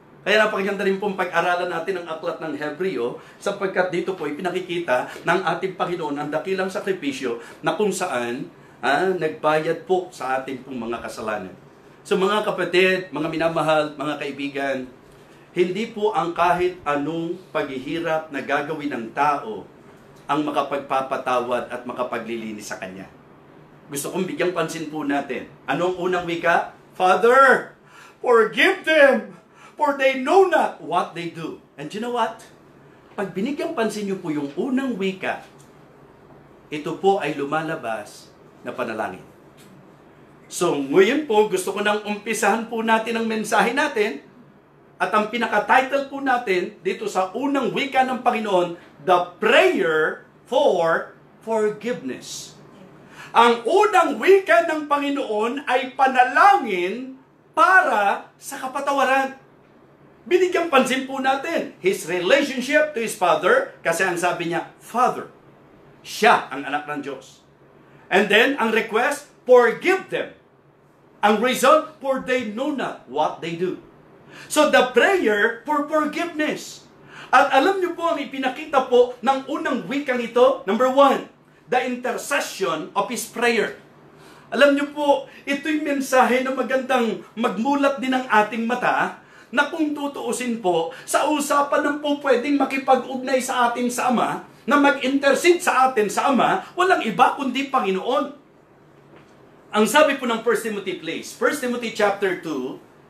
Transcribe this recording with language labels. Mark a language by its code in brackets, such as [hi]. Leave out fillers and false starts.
[tl] Kaya napakaganda rin pong pag-aralan natin ang aklat ng Hebreo, sapagkat dito po ay pinakikita ng ating Panginoon ang dakilang sakripisyo na kung saan nagbayad po sa ating pong mga kasalanan. So mga kapatid, mga minamahal, mga kaibigan, hindi po ang kahit anong paghihirap na gagawin ng tao ang makapagpapatawad at makapaglilinis sa Kanya. Gusto kong bigyang pansin po natin. Anong unang wika? [en] Father, forgive them, for they know not what they do. And you know what? [tl] Pag binigyang pansin niyo po yung unang wika, ito po ay lumalabas na panalangin. So, ngayon po, gusto ko nang umpisahan po natin ang mensahe natin. At ang pinaka-title po natin dito sa unang wika ng Panginoon, [en] The Prayer for Forgiveness. [tl] Ang unang wika ng Panginoon ay panalangin para sa kapatawaran. Binigyang pansin po natin [en] His relationship to His Father, [tl] kasi ang sabi niya, Father. Siya ang anak ng Diyos. And then, ang request, forgive them. [en] Ang reason, for they know not what they do. So, the prayer for forgiveness. [tl] At alam niyo po ang ipinakita po ng unang wikang ito, number 1, [en] the intercession of His prayer. [tl] Alam niyo po, ito'y mensahe na magandang magmulat din ng ating mata, na kung tutuusin po, sa usapan ng po pwedeng makipag-ugnay sa atin sa Ama, na mag-intercede sa atin sa Ama, walang iba kundi Panginoon. Ang sabi po ng 1 Timothy, please, 1 Timothy chapter 2,